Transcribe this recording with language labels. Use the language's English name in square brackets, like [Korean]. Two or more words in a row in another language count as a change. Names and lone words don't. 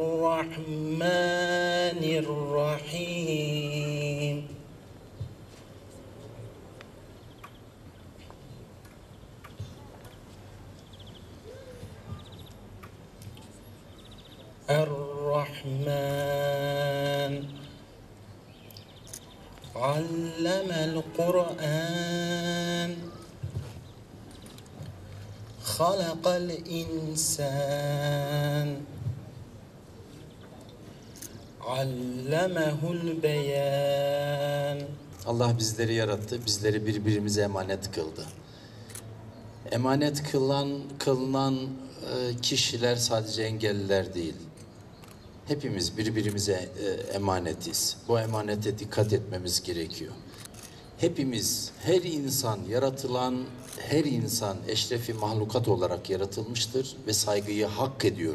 [Arabic] الرحمن الرحيم الرحمن علم القرآن خلق الإنسان علمه البيان. [Turkish] Allah bizleri yarattı, bizleri birbirimize emanet kıldı. Emanet kılınan kişiler sadece engelliler değil. Hepimiz birbirimize emanetiz. Bu emanete dikkat etmemiz gerekiyor. Hepimiz, her insan, yaratılan her insan eşrefi mahlukat olarak yaratılmıştır ve saygıyı hak ediyor.